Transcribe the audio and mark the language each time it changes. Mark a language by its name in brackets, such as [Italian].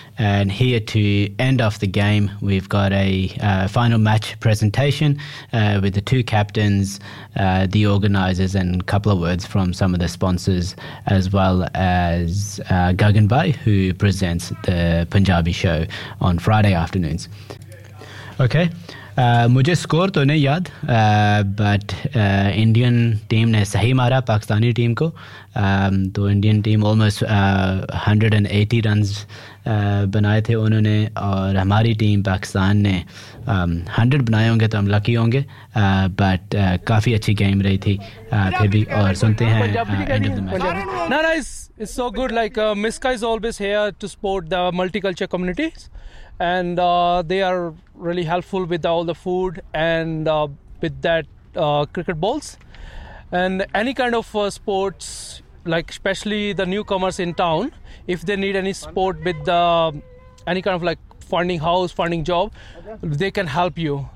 [English] And here to end off the game, we've got a final match presentation with the two captains, the organisers, and a couple of words from some of the sponsors, as well as Gagan Bhai, who presents the Punjabi show on Friday afternoons. Okay. [Hindi] मुझे score तो नहीं याद, but Indian team ने सही मारा Pakistani team को, तो Indian team almost 180 runs बनाए थे उन्होंने, और हमारी टीम पाकिस्तान ने 100 बनाए होंगे तो हम लकी होंगे, बट काफ़ी अच्छी गेम रही थी फिर भी। और सुनते हैं [English] It's so good. Like Miska is always here to support the multicultural communities, and they are really helpful with all the food and with that cricket balls and any kind of sports. Like especially the newcomers in town, if they need any support with the any kind of like finding house, finding job, they can help you.